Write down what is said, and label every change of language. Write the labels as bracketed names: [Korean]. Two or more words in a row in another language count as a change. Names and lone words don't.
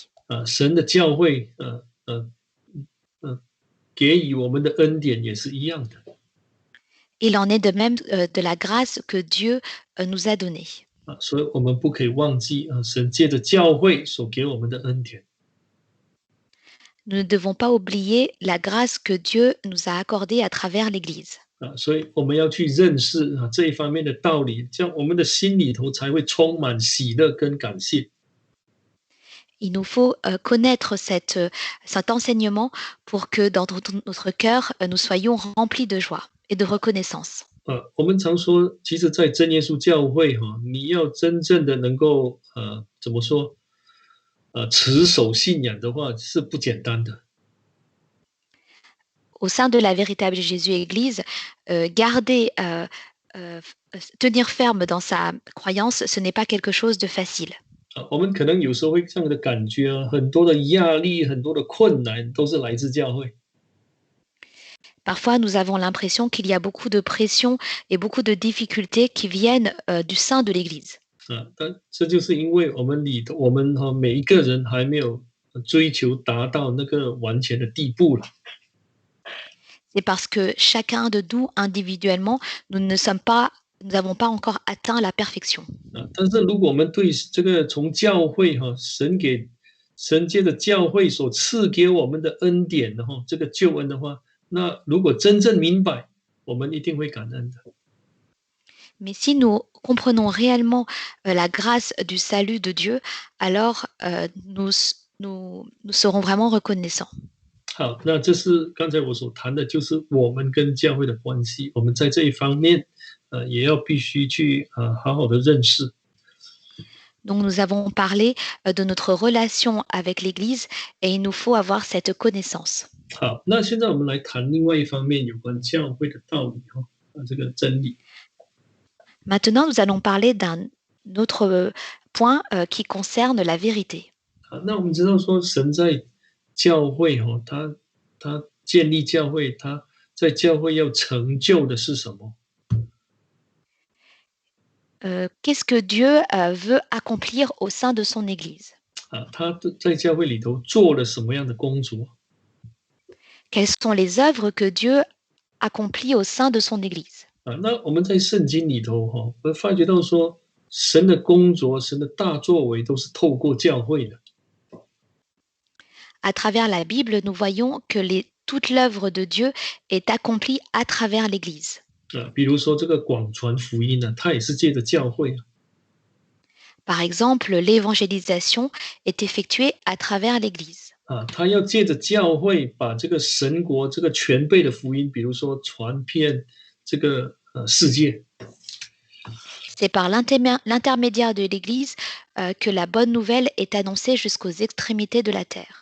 [Chinese] 神的教会，给予我们的恩典也是一样的。 [French] Il en est de même de la grâce que Dieu nous a donnée. [Chinese] 所以我们不可以忘记神借着教会所给我们的恩典。 [French] Nous ne devons pas oublier la grâce que Dieu nous a accordée à travers l'Église. [Chinese] 所以我们要去认识这一方面的道理，这样我们的心里头才会充满喜乐跟感谢。 [French] Il nous faut connaître cet enseignement pour que dans notre cœur, nous soyons remplis de joie et de reconnaissance. [Chinese] 我们常说，其实，在真耶稣教会你要真正的能够怎么说持守信仰的话，是不简单的。 [French] Au sein de la véritable Jésus-Église, tenir ferme dans sa croyance, ce n'est pas quelque chose de facile. [Chinese] 我们可能有时候会这样的感觉很多的压力、很多的困难都是来自教会。 [French] Parfois, nous avons l'impression qu'il y a beaucoup de pression et beaucoup de difficultés qui viennent du sein de l'Église. [Chinese] 但这就是因为我们每一个人还没有追求达到那个完全的地步了。 [French] C'est parce que chacun de nous, individuellement, nous n'avons pas encore atteint la perfection. [Chinese] 但是如果我们对这个从教会神借着教会所赐给我们的恩典这个救恩的话，那如果真正明白，我们一定会感恩的。 [French] Mais si nous comprenons réellement la grâce du salut de Dieu, alors nous serons vraiment reconnaissants. [Chinese] 好，那这是刚才我所谈的，就是我们跟教会的关系。我们在这一方面，也要必须去好好的认识。 [French] Donc nous avons parlé de notre relation avec l'Église et il nous faut avoir cette connaissance. [Chinese] 好，那现在我们来谈另外一方面有关教会的道理这个真理。 [French] Maintenant, nous allons parler d'un autre point qui concerne la vérité. [Chinese] 好，那我们知道说神在教会他建立教会，他在教会要成就的是什么？ [French] Qu'est-ce que Dieu veut accomplir au sein de son Église? [Chinese] 他在教会里头做了什么样的工作？ [French] quelles sont les œuvres que Dieu accomplit au sein de son Église. [Chinese] 那我们在圣经里头会发觉到说，神的工作、神的大作为都是透过教会的。 [French] À travers la Bible, nous voyons que toute l'œuvre de Dieu est accomplie à travers l'Église. [Chinese] 比如说这个广传福音呢，它也是借着教会。 [French] Par exemple, l'évangélisation est effectuée à travers l'Église. [Chinese] 他要借着教会把这个神国、这个全备的福音，比如说传遍这个世界。 [French] C'est par l'intermédiaire de l'Église que la bonne nouvelle est annoncée jusqu'aux extrémités de la terre.